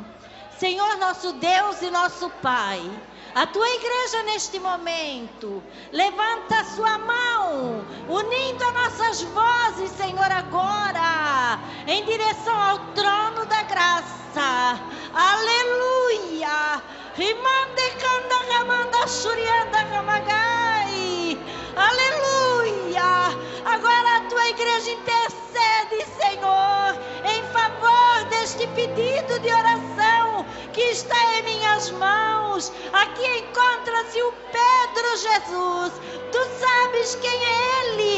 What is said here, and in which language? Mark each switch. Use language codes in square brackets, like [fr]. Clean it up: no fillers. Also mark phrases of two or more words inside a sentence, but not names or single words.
[pt] Senhor nosso Deus e nosso Pai, a tua igreja neste momento levanta a sua mão, unindo as nossas vozes, Senhor, agora em direção ao trono da graça. Aleluia! Rimande kanda ramanda shurianda ramagai. Aleluia! Agora a tua igreja intercede, Senhor, em favor deste pedido de oração que está em minhas mãos. Aqui encontra-se o Pedro Jesus. Tu sabes quem é ele.